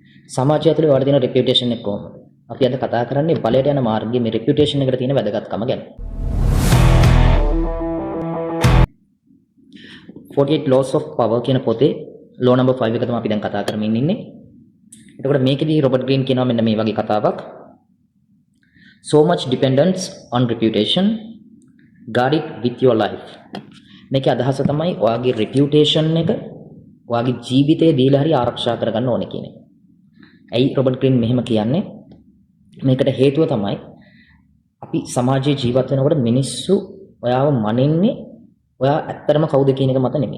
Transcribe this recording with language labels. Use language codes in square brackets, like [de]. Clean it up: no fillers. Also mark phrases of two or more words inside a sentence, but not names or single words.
[si] සමාජය ඇතුලේ ඔයාලට තියෙන රෙපියුටේෂන් එක කොහොමද? අපි අද කතා කරන්නේ බලයට යන මාර්ගයේ මේ රෙපියුටේෂන් එකට තියෙන වැදගත්කම ගැන. 48 [en] laws of power [si] කියන පොතේ [en] law number [si] 5 එක තමයි අපි දැන් කතා කරමින් ඉන්නේ. එතකොට මේකෙදී රොබර්ට් ග්‍රීන් කියනවා මෙන්න මේ වගේ කතාවක්. [en] So much dependence on reputation, guard it with your life. [si] මේකේ අදහස තමයි ඔයාගේ reputation එක ඔයාගේ ජීවිතේ දීලා හරි ආරක්ෂා කරගන්න ඕනේ කියන එක. ඇයි රොබර්ට් ග්‍රීන් මෙහෙම කියන්නේ? මේකට හේතුව තමයි අපි සමාජයේ ජීවත් වෙනකොට මිනිස්සු ඔයාව මනින්නේ ඔයා ඇත්තටම කවුද කියන එක මත නෙමෙයි.